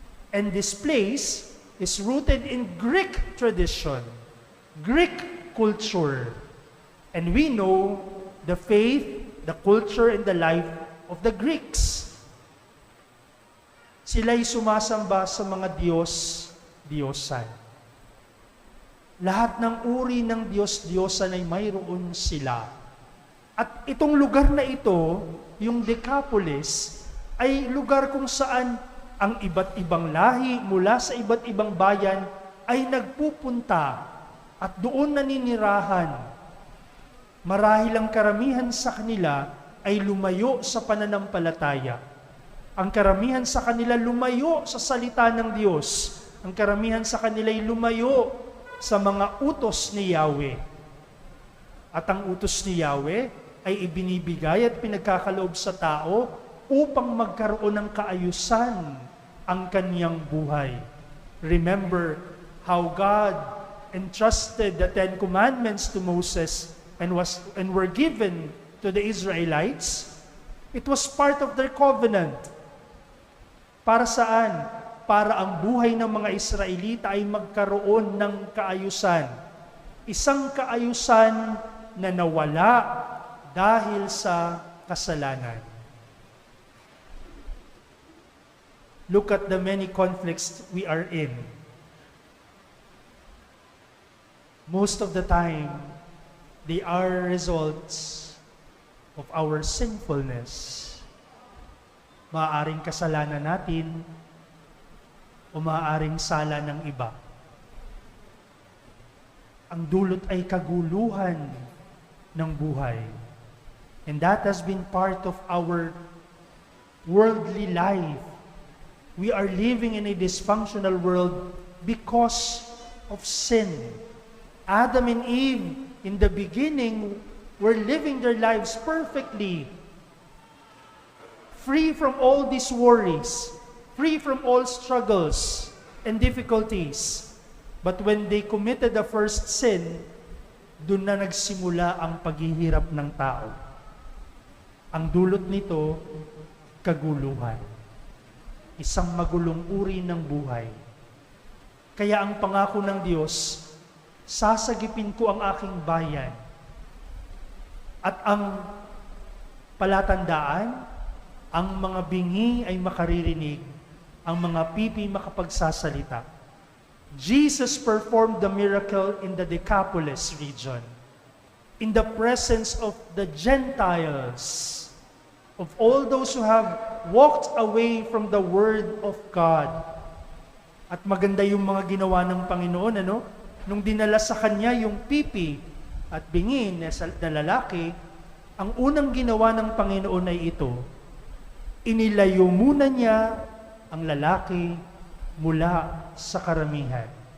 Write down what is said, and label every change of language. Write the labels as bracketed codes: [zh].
[en] And this place is rooted in Greek tradition, Greek culture. And we know the faith, the culture, and the life of the Greeks. [tl] Sila'y sumasamba sa mga Diyos-Diyosan. Lahat ng uri ng Diyos-Diyosan ay mayroon sila. At itong lugar na ito, yung Decapolis, ay lugar kung saan ang iba't ibang lahi mula sa iba't ibang bayan ay nagpupunta at doon naninirahan. Marahil ang karamihan sa kanila ay lumayo sa pananampalataya. Ang karamihan sa kanila lumayo sa salita ng Diyos. Ang karamihan sa kanila ay lumayo sa mga utos ni Yahweh. At ang utos ni Yahweh ay ibinibigay at pinagkakaloob sa tao upang magkaroon ng kaayusan ang kanyang buhay. [en] Remember how God entrusted the 10 Commandments to Moses and were given to the Israelites. It was part of their covenant. [tl] Para saan? Para ang buhay ng mga Israelita ay magkaroon ng kaayusan. Isang kaayusan na nawala dahil sa kasalanan. [en] Look at the many conflicts we are in. Most of the time, they are results of our sinfulness. [tl] Maaaring kasalanan natin o maaaring sala ng iba. Ang dulot ay kaguluhan ng buhay. [en] And that has been part of our worldly life. We are living in a dysfunctional world because of sin. Adam and Eve, in the beginning, were living their lives perfectly, free from all these worries, free from all struggles and difficulties. But when they committed the first sin, [tl] doon na nagsimula ang paghihirap ng tao. Ang dulot nito, kaguluhan. Isang magulong uri ng buhay. Kaya ang pangako ng Diyos, sasagipin ko ang aking bayan. At ang palatandaan, ang mga bingi ay makaririnig, ang mga pipi makapagsasalita. [en] Jesus performed the miracle in the Decapolis region, in the presence of the Gentiles, of all those who have walked away from the Word of God. [tl] At maganda yung mga ginawa ng Panginoon, ano? Nung dinala sa Kanya yung pipi at bingi na lalaki, ang unang ginawa ng Panginoon ay ito, inilayo muna niya ang lalaki mula sa karamihan.